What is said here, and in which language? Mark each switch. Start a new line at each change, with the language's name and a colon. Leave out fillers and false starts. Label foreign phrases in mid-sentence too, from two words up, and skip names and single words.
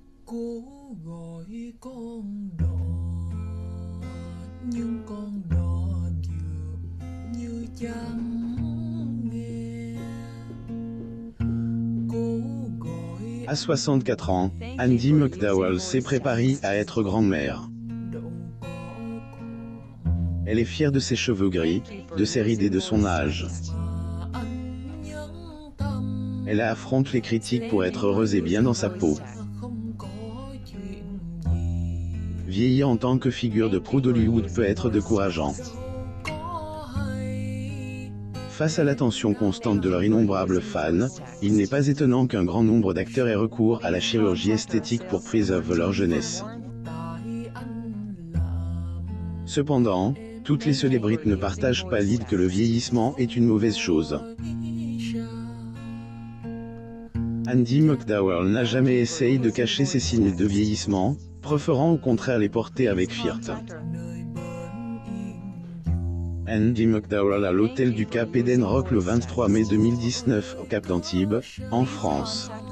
Vietnamese: Cố gọi con đò nhưng con đò dường như chẳng nghe. Cố gọi
French: À 64 ans, Andie McDowell s'est préparée à être grand-mère.
Vietnamese: đâu có
French: Elle est fière de ses cheveux gris, de ses rides et de son âge.
Vietnamese: mà anh nhẫn tâm.
French: Elle affronte les critiques pour être heureuse et bien dans sa peau.
Vietnamese: Không có chuyện gì
French: Vieillir en tant que figure de proue d'Hollywood peut être décourageant.
Vietnamese: có hay.
French: Face à l'attention constante de leurs innombrables fans, il n'est pas étonnant qu'un grand nombre d'acteurs aient recours à la chirurgie esthétique pour préserver leur jeunesse.
Vietnamese: Tại anh làm
French: Cependant, toutes les célébrités ne partagent pas l'idée que le vieillissement est une mauvaise chose. Andie McDowell n'a jamais essayé de cacher ses signes de vieillissement, préférant au contraire les porter avec fierté. Andie McDowell à l'hôtel du Cap Eden Rock le 23 mai 2019 au Cap d'Antibes, en France.